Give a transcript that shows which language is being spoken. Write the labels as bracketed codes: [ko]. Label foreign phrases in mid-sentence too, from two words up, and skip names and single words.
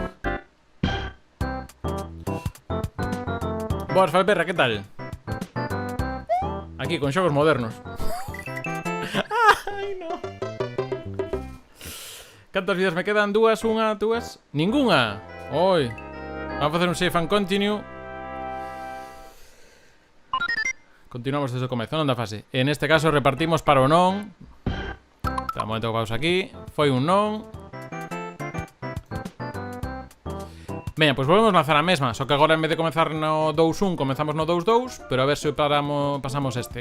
[gl] Boas, Falperra, que tal? Aquí, con xogos modernos. Ai, no. Cantas vidas me quedan? Dúas, unha, dúas? Ninguna. Oi. Vamos a facer un [en] save and continue. [gl] Continuamos desde o comezo, non da fase. En este caso repartimos para o non. Un momento que pausa aquí. Foi un non. Veña, pois volvemos lanzar a mesma. Só que agora en vez de comenzar no 2-1 comenzamos no 2-2. Pero a ver se pasamos este.